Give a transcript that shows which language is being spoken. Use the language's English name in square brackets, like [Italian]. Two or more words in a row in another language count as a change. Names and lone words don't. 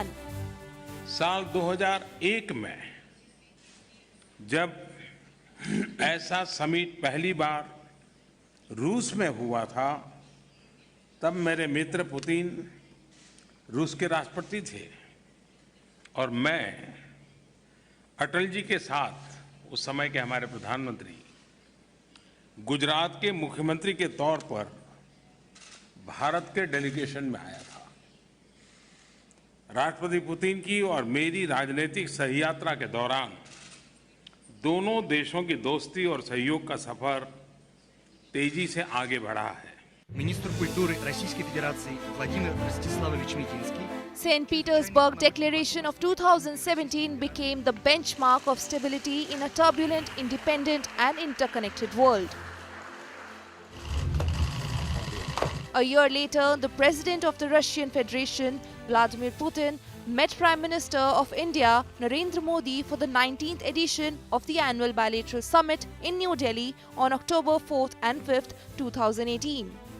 [Hindi] साल 2001 में जब ऐसा समिट पहली बार रूस में हुआ था, तब मेरे मित्र पुतिन रूस के राष्ट्रपति थे और मैं अटल जी के साथ उस समय के हमारे प्रधानमंत्री गुजरात के मुख्यमंत्री के तौर पर भारत के डेलीगेशन में आया था। राष्ट्रपति पुतिन की और मेरी राजनीतिक सहयात्रा के दौरान दोनों देशों की दोस्ती और सहयोग का सफर तेजी से आगे बढ़ा है। [Russian] Министр культуры Российской Федерации Владимир Ростиславович Митинский. [English] St. Petersburg Declaration of 2017 became the benchmark of stability in a turbulent, independent and interconnected world. A year later, the President of the Russian Federation, Vladimir Putin, met Prime Minister of India, Narendra Modi, for the 19th edition of the Annual Bilateral Summit in New Delhi on October 4th and 5th, 2018.